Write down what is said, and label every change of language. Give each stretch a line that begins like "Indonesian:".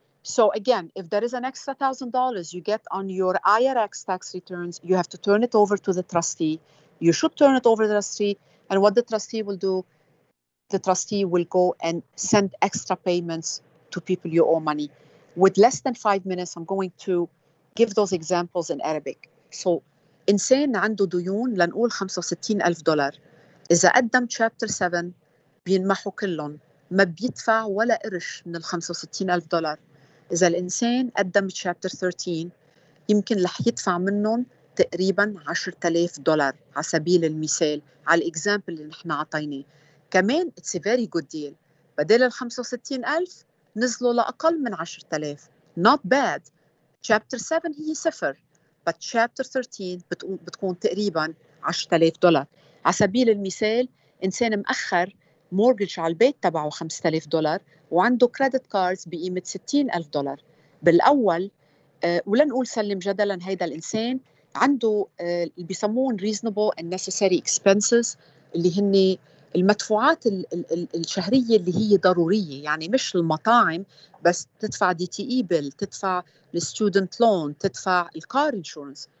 English: So again, if there is an extra $1,000 you get on your IRS tax returns, you have to turn it over to the trustee. You should turn it over to the trustee. And what the trustee will do, the trustee will go and send extra payments to people you owe money. With less than 5 minutes, I'm going to give those examples in Arabic.
Arabic: So, إنسان عنده ديون لنقول $65,000. إذا قدم Chapter 7 بينمحوا كلهم، ما بيدفع ولا قرش من $65,000. إذا الإنسان قدم Chapter 13 يمكن رح يدفع منهم تقريباً $10,000 على سبيل المثال على الإكزامبل اللي نحن عطيناه.
English: كمان it's a very good deal.
Arabic: بدل $65,000 نزلوا لأقل من $10,000.
English: Not bad.
Arabic: Chapter 7 هي صفر. But Chapter 13 بتكون تقريباً $10,000. على سبيل المثال إنسان مأخر مورجج على البيت تبعه $5,000 وعنده كريدت كاردز بقيمة $60,000. بالأول ولنقول سلم جدلاً هيدا الإنسان عنده اللي بيسمون
English: reasonable and necessary expenses
Arabic: اللي هن المدفوعات الشهرية اللي هي ضرورية، يعني مش المطاعم بس، تدفع DTE bill، تدفع الستودنت لون، تدفع الكار انشورنس.